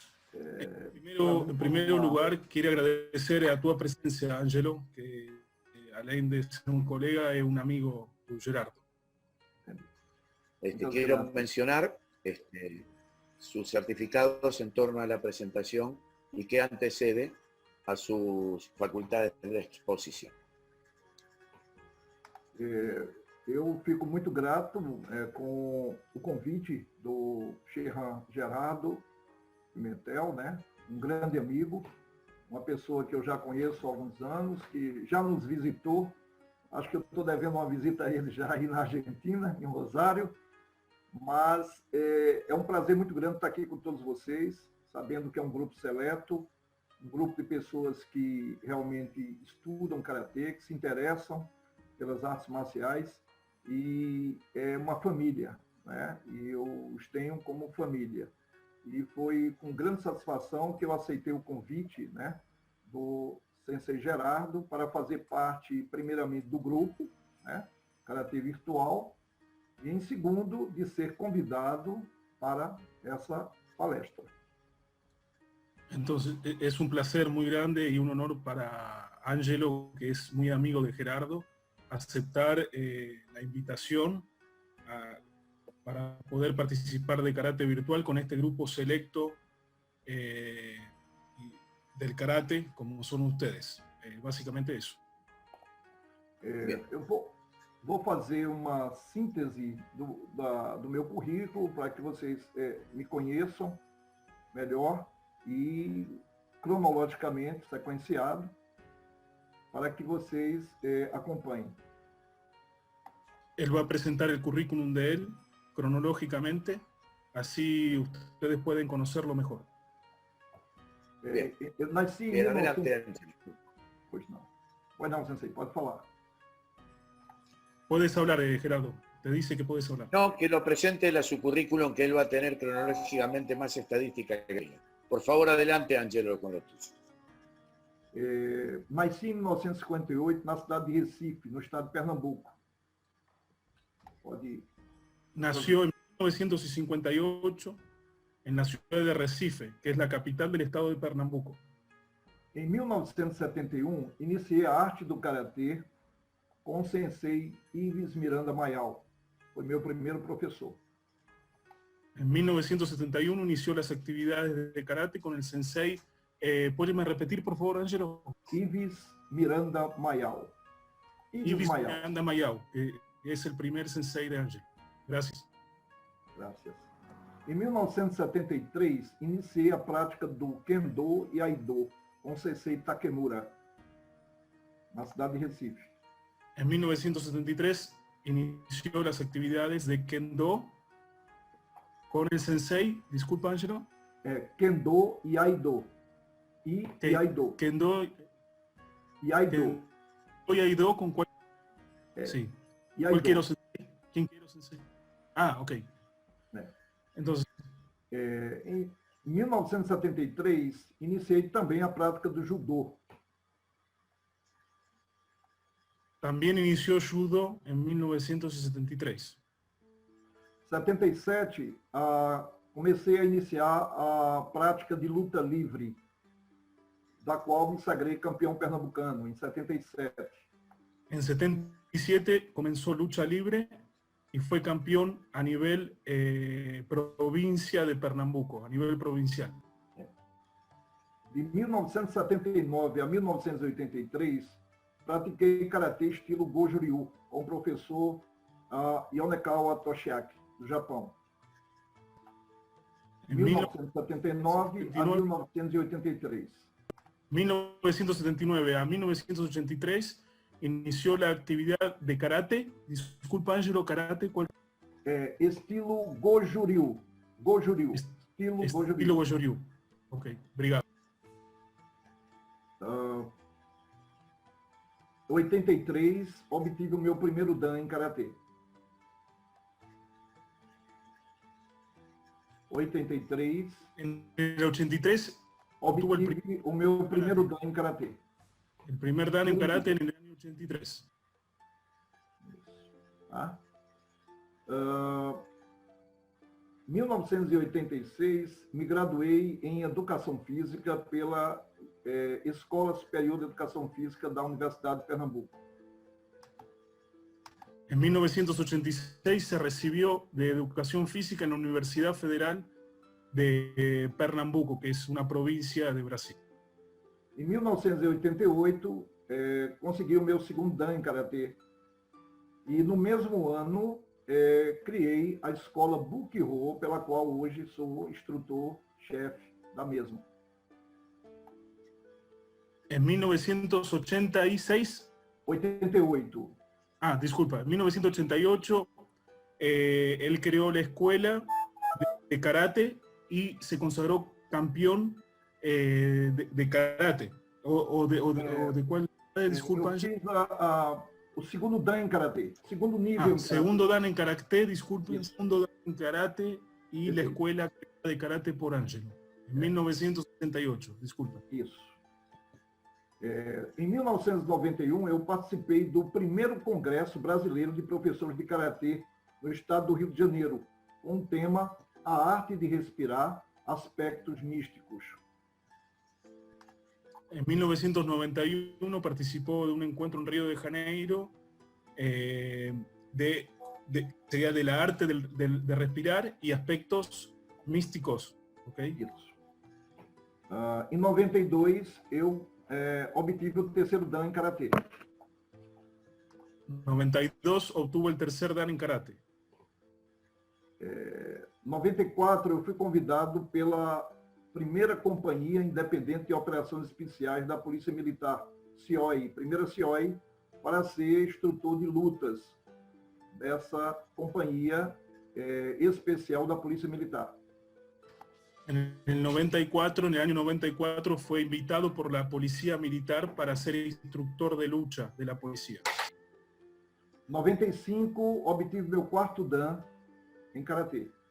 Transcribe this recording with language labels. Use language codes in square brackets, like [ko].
[es] En primer lugar, quiero agradecer a tu presencia, Ángelo, que além de ser un colega, es un amigo de Gerardo. Quiero mencionar sus certificados en torno a la presentación y que antecede a sus faculdades de exposición. [pt] Eu fico muito grato com o convite do Gerardo Pimentel, né? Um grande amigo, uma pessoa que eu já conheço há alguns anos, que já nos visitou. Acho que eu estou devendo uma visita a ele já aí na Argentina, em Rosário. Mas é um prazer muito grande estar aqui com todos vocês, sabendo que é um grupo seleto, um grupo de pessoas que realmente estudam karatê, que se interessam pelas artes marciais, e é uma família, né? E eu os tenho como família. E foi com grande satisfação que eu aceitei o convite, né, do Sensei Gerardo para fazer parte, primeiramente, do grupo, né, Karatê Virtual, e, em segundo, de ser convidado para essa palestra. [es] Entonces, es un placer muy grande y un honor para Ángelo, que es muy amigo de Gerardo, aceptar la invitación para poder participar de karate virtual con este grupo selecto del karate, como son ustedes. Básicamente eso. [pt] Eu vou fazer uma síntese do meu currículo para que vocês me conheçam melhor e cronologicamente sequenciado para que vocês acompanhem. [es] Él va a presentar el currículum de él cronológicamente, así ustedes pueden conocerlo mejor. [pt] Eu nasci em 1900... Pois não. Pois não, Sensei, pode falar. [es] Puedes hablar, Gerardo. Te dice que puedes hablar. No, que lo presente su currículum, que él va a tener cronológicamente más estadística que yo. Por favor, adelante, Ángelo, con lo tuyo. [pt] Nasci em 1958 na cidade de Recife, no estado de Pernambuco. Pode ir. [es] Nació en 1958 en la ciudad de Recife, que es la capital del estado de Pernambuco. [pt] Em 1971, iniciei a arte do karatê com o sensei Ives Miranda Mayal. Foi meu primeiro professor. [es] En 1971 inició las actividades de karate con el sensei. ¿Puedes repetir, por favor, Ángelo? [pt] Ives Miranda Mayal. [es] Ives Miranda Mayal, que es el primer sensei de Ángelo. Gracias. Gracias. [pt] Em 1973, iniciei a prática do Kendo e Aido com o sensei Takemura, na cidade de Recife. [es] En 1973 inició las actividades de Kendo con el sensei, disculpa, Ángelo. [pt] Kendo e Aido. E Aido. Kendo e Aido. [es] Kendo y Aido con cuál? Sí. ¿Cuál quiero sensei? ¿Quién quiero sensei? Ah, ok. Entonces, [pt] em 1973, iniciei também a prática do judô. [es] También inició judo en 1973. [pt] 77, comecei a iniciar a prática de luta livre, da qual me sagrei campeão pernambucano, em 77. [es] En 77 comenzó lucha libre y fue campeón a nivel provincia de Pernambuco, a nivel provincial. [pt] De 1979 a 1983, pratiquei karatê estilo Goju-Ryu com o professor Yonekawa Toshiaki, do Japão. [es] De 1979 a 1983. 1979 a 1983 inició la actividad de karate. Disculpa, Ángelo, karate, ¿cuál? [pt] Estilo Goju-Ryu. Goju-Ryu. Estilo Goju-Ryu. Ok, obrigado. 83, obtive o meu primeiro dan em karatê. [es] 83. En el 83 obtuvo [pt] obtive o meu primeiro dan em Karatê. [es] el primer dan en karate en el año 83. [pt] Tá? 1986, me graduei em Educação Física pela Escola Superior de Educação Física da Universidade de Pernambuco. [es] En 1986 se recibió de Educación Física en la Universidad Federal de Pernambuco, que es una provincia de Brasil. [pt] Em 1988, consegui o meu segundo dan em Karatê. E no mesmo ano, criei a escola Bukihou, pela qual hoje sou instrutor-chefe da mesma. [es] En 1986, [pt] 88. [es] Disculpa, en 1988 él creó la escuela de karate y se consagró campeón de karate. ¿O de cuál? Disculpa. [pt] Eu fiz o segundo dan em Karatê, segundo nível. [es] Segundo dan en karate, disculpen, segundo dan en karate y la escuela de karate por Ângelo, en 1978, disculpa. [pt] Isso. Em 1991, eu participei do primeiro Congresso Brasileiro de Professores de Karatê no estado do Rio de Janeiro, com o tema A Arte de Respirar, Aspectos Místicos. [es] En 1991 participó de un encuentro en Río de Janeiro sería de la arte de respirar y aspectos místicos. ¿Okay? [pt] Isso. Em 92, eu obtive o terceiro dan em Karatê. [es] 92 obtuvo el tercer dan en karate. [pt] 94, eu fui convidado pela primeira Companhia Independente de Operações Especiais da Polícia Militar, CIOI, primeira CIOI, para ser instrutor de lutas dessa companhia especial da Polícia Militar. [es] En el 94, en el año 94, fue invitado por la Policía Militar para ser instructor de lucha de la policía. [pt] 95, obtive meu quarto dan em Karatê.